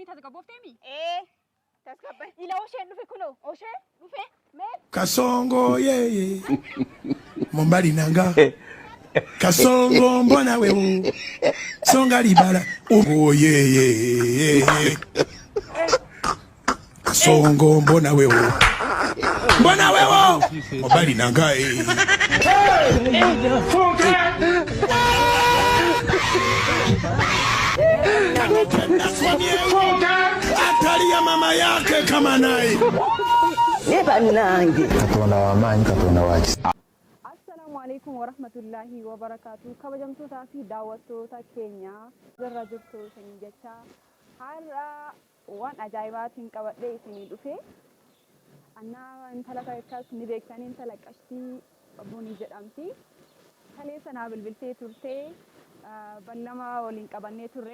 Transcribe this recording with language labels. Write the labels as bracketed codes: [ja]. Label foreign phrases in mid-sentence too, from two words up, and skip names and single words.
[om] tasgabooftemi? Tasgabbe. Ila osheen dhufe kuno. Oshee dhufe. Mee? [sw] Kasongo yeye Mombali nanga Kasongo mbona wewe Songa libala oh yeye Kasongo mbona wewe Mombali nanga Atalia mama yake kama naye [lg] Katonda w'amaanyi Katonda wa kisa. [ar] السلام عليكم ورحمة الله وبركاته. [om] Kabajamtootaa fi daawwattoota keenya irra jirtu isin jecha har'a waan ajaa'ibaatiin qabadhee isinii dhufe. Annaa intala takkas ni beektanii intala qashtii Bunii jedhamti. Kalee sanaa bilbiltee turtee ballama waliin qabannee turre.